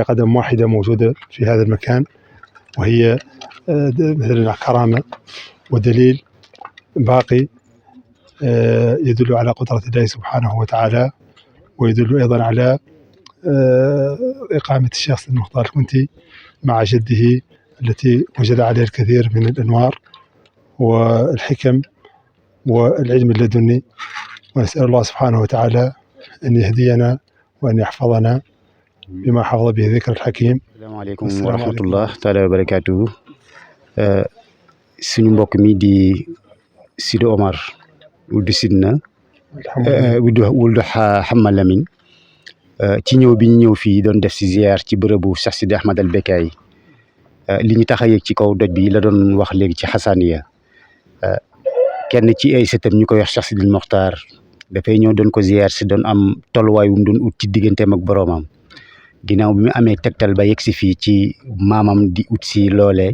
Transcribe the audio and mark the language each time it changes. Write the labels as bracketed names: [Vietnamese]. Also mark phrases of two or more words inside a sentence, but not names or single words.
[Arabic] قدم واحدة موجودة في هذا المكان وهي مثل كرامة ودليل باقي يدل على قدرة الله سبحانه وتعالى، ويدل أيضا على إقامة الشيخ سيد المختار الكنتي مع جده التي وجد عليه الكثير من الأنوار والحكم والعلم اللدني. ونسأل الله سبحانه وتعالى أن يهدينا وأن يحفظنا بما حفظ به ذكر الحكيم. السلام عليكم ورحمة الله تعالى وبركاته. [Wolof] suñu mbokk mi di Sidi Omar wuldu Sidna wuldu Hamma Lamine ci ñëw bi ñu ñëw fii doon def si ziar ci bërëbu Cheikh Sidi Ahmed al Bekkay li ñu tax a yéeg ci kaw doj bi la doon wax léegi ci Hassaniya kenn ci ay sëtam ñu koy wax Cheikh Sidi Mokhtar dafay ñëw doon ko ziar si doon am tolluwaay wu mu doon ut ci digganteem ak boroomam ginnaaw bi mu amee tegtal ba yegg si fii ci maamam di ut si loolee